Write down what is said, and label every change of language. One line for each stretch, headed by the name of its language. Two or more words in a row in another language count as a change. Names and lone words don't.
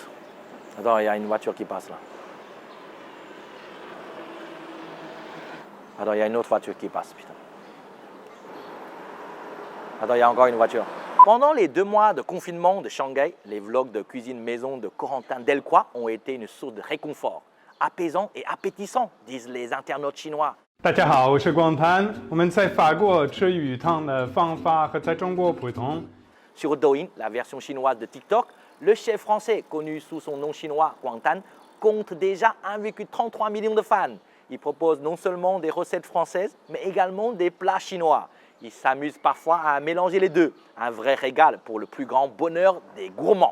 French: Attends, il y a une voiture qui passe là. Attends, il y a une autre voiture qui passe, putain. Attends, il y a encore une voiture. Pendant les 2 mois de confinement de Shanghai, les vlogs de cuisine maison de Corentin Delcroix ont été une source de réconfort. Apaisant et appétissant, disent les internautes chinois.
Chinese: 大家好，我是光盘。我们在法国吃鱼汤的方法和在中国不同。
French: Sur Douyin, la version chinoise de TikTok, le chef français, connu sous son nom chinois Guangtan, compte déjà 1,33 million de fans. Il propose non seulement des recettes françaises, mais également des plats chinois. Il s'amuse parfois à mélanger les deux. Un vrai régal pour le plus grand bonheur des gourmands.